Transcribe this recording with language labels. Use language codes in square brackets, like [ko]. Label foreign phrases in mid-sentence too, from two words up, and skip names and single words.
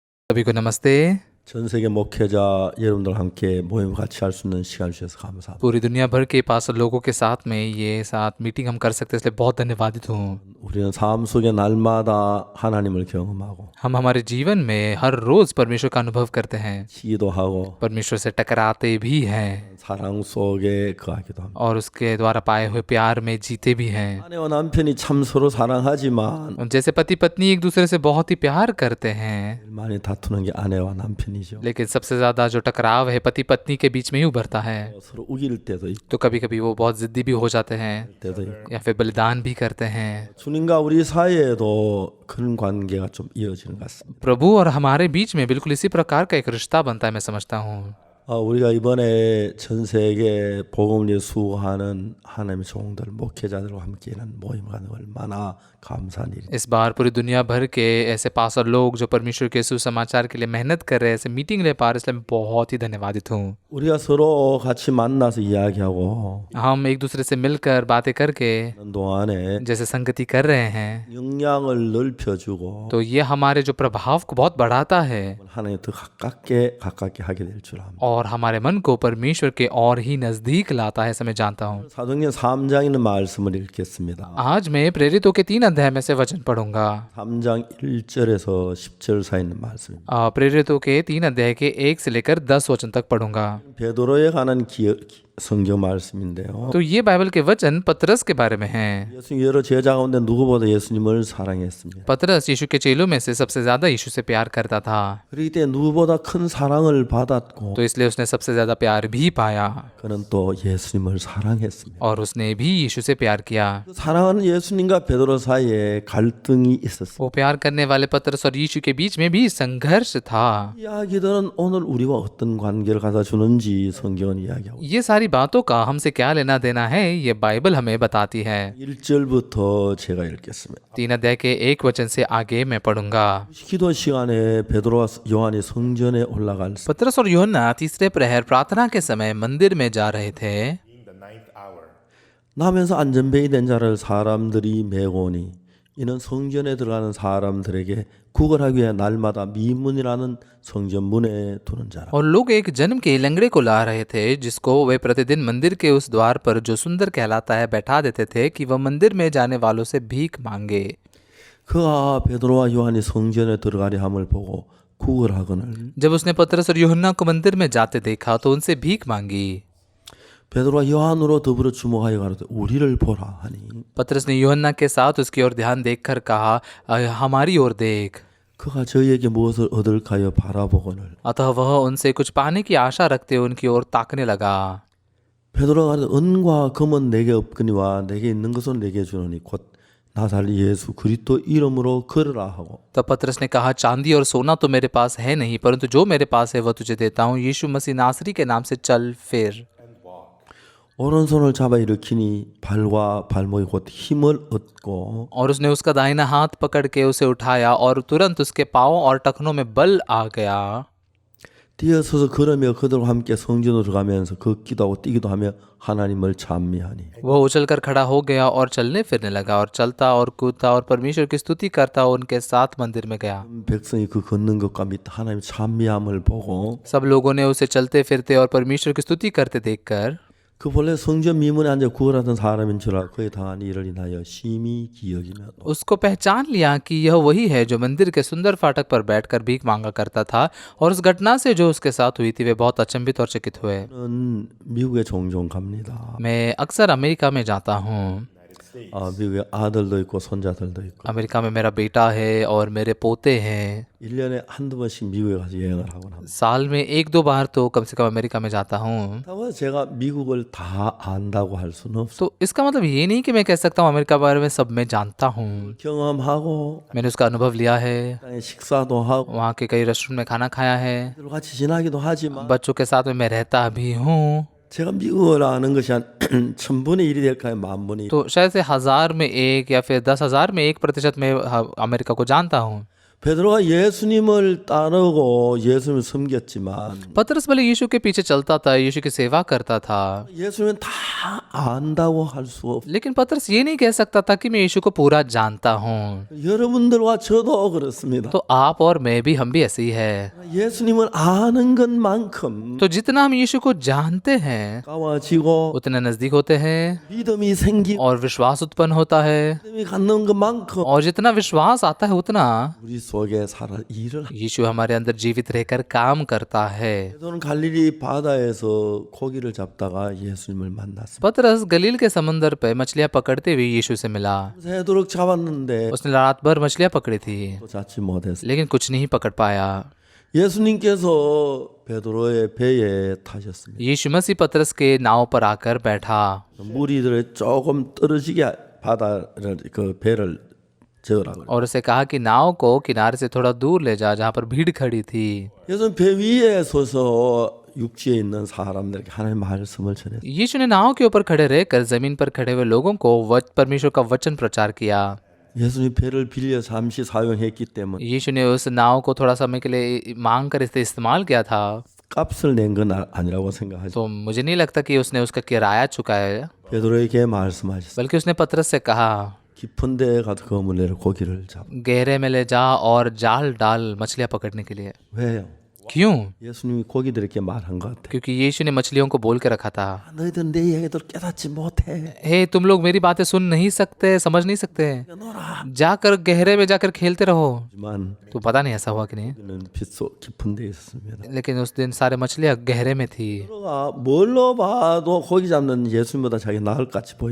[hi] सभी को नमस्ते। [ko] 전 세계 목회자 여러분들 함께 모임 같이 할 수 있는 시간 주셔서 감사합니다. [hi] पूरी दुनिया भर के पास लोगों के साथ में ये साथ मीटिंग हम कर सकते हैं, इसलिए बहुत धन्यवादित हूँ। [ko] 우리는 삶 속에 날마다 하나님을 경험하고 [hi] हम हमारे जीवन में हर रोज परमेश्वर का अनुभव करते हैं, [ko] 기도하고 [hi] परमेश्वर से टकराते भी हैं [ko] 사랑 속에 거하기도 합니다. [hi] और उसके द्वारा पाए हुए प्यार में जीते भी हैं। [ko] 아내와 남편이 참 서로 사랑하지만 [hi] जैसे पति पत्नी एक दूसरे से बहुत ही प्यार करते हैं, [ko] 제일 많이 다투는 게 아내와 남편이죠. [hi] लेकिन सबसे ज्यादा जो टकराव है पति पत्नी के बीच में ही उभरता है। [ko] 서로 우길 때도 있고 [hi] तो कभी कभी वो बहुत जिद्दी भी हो जाते हैं [ko] 때도 있고 [hi] या फिर बलिदान भी करते हैं। [ko] 주님과 우리 사이에도 그런 관계가 좀 이어지는 것 같습니다. [hi] प्रभु और हमारे बीच में बिल्कुल इसी प्रकार का एक रिश्ता बनता है, मैं समझता हूँ। [ko] 우리가 이번에 전 세계 복음을 수호하는 하나님의 종들, 목회자들과 함께 있는 모임을 가는 얼마나 감사한 일입니다. [hi] इस बार पूरी दुनिया भर के ऐसे पास्टर लोग जो परमेश्वर के सुसमाचार के लिए मेहनत कर रहे हैं, ऐसे मीटिंग ले पा रहे हैं, इसलिए मैं बहुत ही धन्यवादित हूँ। [ko] 우리가 서로 같이 만나서 이야기하고 [hi] हम एक दूसरे से मिलकर बातें करके [ko] 하는 동안에 [hi] जैसे संगति कर रहे हैं, [ko] 영향을 넓혀주고 [hi] तो ये हमारे जो प्रभाव को बहुत बढ़ाता है [ko] 하나님 더 가깝게 하게 될 줄 압니다. [hi] और हमारे मन को परमेश्वर के और ही नजदीक लाता है, ऐसा मैं जानता हूँ। [ko] 사도행전 3장 있는 말씀을 읽겠습니다. [hi] आज मैं प्रेरितों के 3 अध्याय में से वचन पढ़ूंगा। [ko] 3장 1절에서 10절 사이 있는 말씀입니다. [hi] प्रेरितों के 3 अध्याय के 1 से लेकर 10 वचन तक पढ़ूंगा। [ko] 베드로에 관한 성경 말씀인데요. [hi] तो ये बाइबल के वचन पतरस के बारे में हैं। [ko] 예수님 여러 제자 가운데 누구보다 예수님을 사랑했습니다. [hi] पतरस यीशु के चेलों में से सबसे ज्यादा यीशु से प्यार करता था, [ko] 그렇기 때문에 누구보다 큰 사랑을 받았고 [hi] तो इसलिए उसने सबसे ज्यादा प्यार भी पाया [ko] 그는 또 예수님을 사랑했습니다. [hi] और उसने भी यीशु से प्यार किया। [ko] 그 사랑하는 예수님과 베드로 사이에 갈등이 있었어요. [hi] वो प्यार करने वाले पतरस और यीशु के बीच में भी संघर्ष था। [ko] 이야기들은 오늘 우리와 어떤 관계를 갖다 주는지 성경은 이야기하고 [hi] ये सारी बातों का हमसे क्या लेना देना है, ये बाइबल हमें बताती है। [ko] 1절부터 제가 읽겠습니다. [hi] 3 अध्याय के 1 वचन से आगे मैं पढ़ूंगा। [ko] 기도 시간에 베드로와 요한이 성전에 올라갈 때 [hi] पतरस और यूहन्ना तीसरे प्रहर प्रार्थना के समय मंदिर में जा रहे थे। [ko] 나면서 안전뱅이 된 자를 사람들이 메고 오니 이는 성전에 들어가는 사람들에게 구걸하기 위해 날마다 미문이라는 성전 문에 두는 자라. [hi] और लोग एक जन्म के लंगड़े को ला रहे थे, जिसको वे प्रतिदिन मंदिर के उस द्वार पर जो सुंदर कहलाता है बैठा देते थे कि वह मंदिर में जाने वालों से भीख मांगे। [ko] 그가 베드로와 요한이 성전에 들어가려 함을 보고 구걸하거늘 [hi] जब उसने पतरस और यूहन्ना को मंदिर में जाते देखा तो उनसे भीख मांगी। [ko] 베드로와 요한으로 더불어 주목하여 가로되 우리를 보라 하니 [hi] पतरस ने यूहन्ना के साथ उसकी ओर ध्यान देखकर कहा, हमारी ओर देख। [ko] 그가 저희에게 무엇을 얻을까 하여 바라보거늘 [hi] अतः वह उनसे कुछ पाने की आशा रखते उनकी ओर ताकने लगा। [ko] 베드로가 가로되 은과 금은 내게 없거니와 내게 있는 것은 내게 주노니 곧 나사렛 예수 그리스도 이름으로 걸으라 하고 [hi] तब पतरस ने कहा, चांदी और सोना तो मेरे पास है नहीं, परंतु जो मेरे पास है वह तुझे देता हूँ। यीशु मसीह नासरी के नाम से चल फिर। [ko] 오른손을 잡아 일으키니 발과 발목이 곧 힘을 얻고 [hi] और उसने उसका दाहिना हाथ पकड़ के उसे उठाया और तुरंत उसके पांव और टखनों में बल आ गया। [ko] 뛰어서서 걸으며 그들과 함께 성전으로 들어가면서 걷기도 하고 뛰기도 하며 하나님을 찬미하니 [hi] वह उछलकर खड़ा हो गया और चलने फिरने लगा और चलता और कूदता और परमेश्वर की स्तुति करता उनके साथ मंदिर में गया। [ko] 백성이 그 걷는 것과 및 하나님 찬미함을 보고 [hi] सब लोगों ने उसे चलते फिरते और परमेश्वर की स्तुति करते देखकर [ko] 그 본래 성전 미문에 앉아 구걸하던 사람인 줄 알고 그에 당한 일을 인하여 심히 기억이며 [hi] उसको पहचान लिया कि यह वही है जो मंदिर के सुंदर फाटक पर बैठकर भीख मांगा करता था, और उस घटना से जो उसके साथ हुई थी वे बहुत अचंभित और चकित हुए। [ko] 저는 미국에 종종 갑니다. [hi] मैं अक्सर अमेरिका में जाता हूँ। [ko] 미국에 아들도 있고 손자들도 있고 [hi] अमेरिका में मेरा बेटा है और मेरे पोते हैं। [ko] 1년에 한두 번씩 미국에 가서 여행을 하곤 합니다. [hi] साल में 1-2 बार तो कम से कम अमेरिका में जाता हूँ। [ko] 다만 제가 미국을 다 안다고 할 수는 없어요. [hi] तो इसका मतलब ये नहीं कि मैं कह सकता हूँ अमेरिका के बारे में सब मैं जानता हूँ। [ko] 경험하고 [hi] मैंने उसका अनुभव लिया है, [ko] 식사도 하고 [hi] वहाँ के कई रेस्टोरेंट में खाना खाया है, [ko] 같이 지나기도 하지만 [hi] बच्चों के साथ में मैं रहता भी हूँ। [ko] 제가 미국을 아는 것이 한 1000분의 1이 될까요? 10,000분의 1. [hi] तो शायद से 1000 में 1 या फिर 10,000 में 1% में अमेरिका को जानता हूँ। [ko] 베드로가 예수님을 따르고 예수님을 섬겼지만 [hi] पतरस भले यीशु के पीछे चलता था, यीशु की सेवा करता था, [ko] 예수님은 다 안다고 할 수 없. [hi] लेकिन पतरस ये नहीं कह सकता था कि मैं यीशु को पूरा जानता हूँ। [ko] 여러분들과 저도 그렇습니다. [hi] तो आप और मैं भी, हम भी ऐसे ही है। [ko] 예수님을 아는 것만큼 [hi] तो जितना हम यीशु को जानते हैं [ko] 가까워지고 [hi] उतने नजदीक होते हैं [ko] 믿음이 생기고 [hi] और विश्वास उत्पन्न होता है, [ko] 믿음이 갖는 것만큼 [hi] और जितना विश्वास आता है उतना [ko] 우리 속에 살아 일을. [hi] यीशु हमारे अंदर जीवित रहकर काम करता है। [ko] 베드로는 갈릴리 바다에서 고기를 잡다가 예수님을 만났습니다. [hi] पतरस गलील के समंदर पे मछलियां पकड़ते हुए यीशु से मिला। [ko] 새도록 잡았는데 [hi] उसने रात भर मछलियां पकड़ी थी, [ko] 또 잡지 못했어요. [hi] लेकिन कुछ नहीं पकड़ पाया। [ko] 예수님께서 베드로의 배에 타셨습니다. [hi] यीशु मसीह पतरस के नाव पर आकर बैठा [ko] 물이 조금 떨어지게 바다를 그 배를 저으라 그래요. [hi] और उसे कहा कि नाव को किनारे से थोड़ा दूर ले जा, जहाँ पर भीड़ खड़ी थी। [ko] 예수님 배 위에 서서 육지에 있는 사람들에게 하나님의 말씀을 전했어요. [hi] यीशु ने नाव के ऊपर खड़े रहकर जमीन पर खड़े हुए लोगों को परमेश्वर का वचन प्रचार किया। [ko] 예수님 배를 빌려 잠시 사용했기 때문에 [hi] यीशु ने उस नाव को थोड़ा समय के लिए मांग कर इसे इस्तेमाल किया था, [ko] 값을 낸 건 아니라고 생각하죠. [hi] तो मुझे नहीं लगता कि उसने उसका किराया चुकाया, [ko] 베드로에게 말씀하셨어요. [hi] बल्कि उसने पतरस से कहा [ko] 깊은 데에 가서 그물레를 고기를 잡. [hi] गहरे में ले जा और जाल डाल मछलियां पकड़ने के लिए। [ko] 왜요? [hi] क्यों? [ko] 예수님이 고기들에게 말한 것 같아. [hi] क्योंकि यीशु ने मछलियों को बोल के रखा था, [ko] 너희들 내 이야기들 깨닫지 못해. [hi] हे तुम लोग मेरी बातें सुन नहीं सकते, समझ नहीं सकते, [ko] 놀아. [hi] जाकर गहरे में जाकर खेलते रहो। [ko] 하지만 [hi] तो पता नहीं ऐसा हुआ कि नहीं, [ko] 그는 빗속 깊은 데에 있었습니다. [hi] लेकिन उस दिन सारे मछलियां गहरे में थी। [ko] 베드로가 뭘로 봐도 고기 잡는 예수님보다 자기 나을 같이 보여.